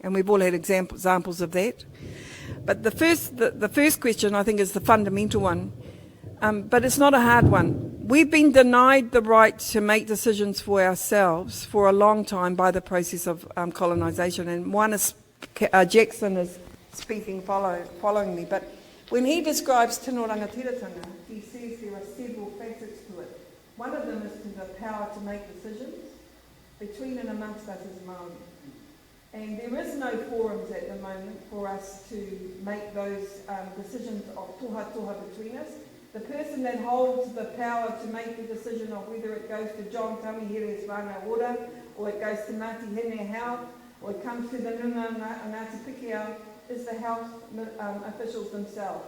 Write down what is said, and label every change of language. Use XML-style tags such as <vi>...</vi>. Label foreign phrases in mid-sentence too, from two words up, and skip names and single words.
<en>And we've all had examples of that. But the first question I think is the fundamental one, but it's not a hard one. We've been denied the right to make decisions for ourselves for a long time by the process of colonisation, and one is Jackson is speaking following me, but when he describes</en> <mi>tino rangatiratanga,</mi> <en>he says there are several facets to it. One of them is to the power to make decisions between and amongst us as Māori. And there is no forums at the moment for us to make those decisions of toha between us. The person that holds the power to make the decision of whether it goes to John Tamihere's Whānau Ora, or it goes to Ngāti Hene Health, or it comes to the Nunga Ngāti Pikiao, is the health officials themselves.</en>